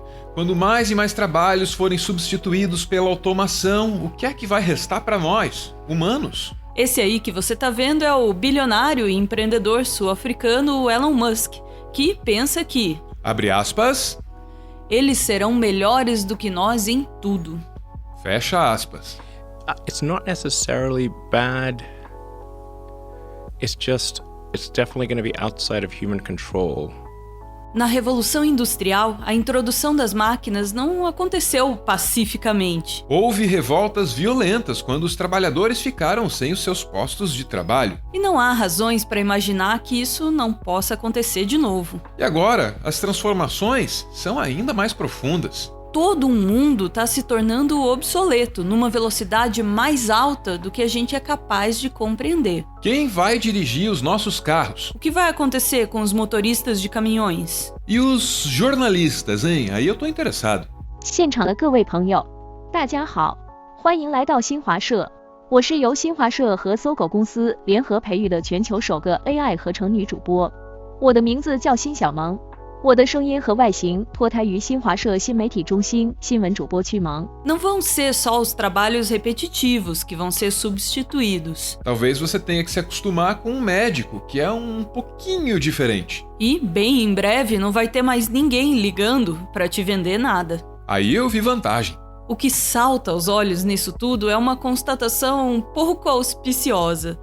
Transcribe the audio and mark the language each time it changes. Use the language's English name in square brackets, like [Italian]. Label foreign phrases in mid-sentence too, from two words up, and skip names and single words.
[Portuguese] Quando mais e mais trabalhos forem substituídos pela automação, o que é que vai restar para nós, humanos? Esse aí que você tá vendo é o bilionário e empreendedor sul-africano Elon Musk, que pensa que, Abre aspas, eles serão melhores do que nós em tudo. fecha aspas. [English] It's not necessarily bad. It's definitely going to be outside of human control. [Portuguese] Na Revolução Industrial, a introdução das máquinas não aconteceu pacificamente. Houve revoltas violentas quando os trabalhadores ficaram sem os seus postos de trabalho. E não há razões para imaginar que isso não possa acontecer de novo. E agora, as transformações são ainda mais profundas. Todo o mundo está se tornando obsoleto numa velocidade mais alta do que a gente é capaz de compreender. Quem vai dirigir os nossos carros? O que vai acontecer com os motoristas de caminhões? E os jornalistas, hein? Aí eu tô interessado. [Chinese] 现场的各位朋友，大家好，欢迎来到新华社。我是由新华社和搜狗公司联合培育的全球首个 AI 合成女主播。我的名字叫辛小萌。我的声音和外形脱胎于新华社新媒体中心新闻主播区萌。 [Portuguese] Não vão ser só os trabalhos repetitivos que vão ser substituídos. Talvez você tenha que se acostumar com um médico, que é um pouquinho diferente. E, bem em breve, não vai ter mais ninguém ligando para te vender nada. Aí eu vi vantagem. O que salta aos olhos nisso tudo é uma constatação um pouco auspiciosa.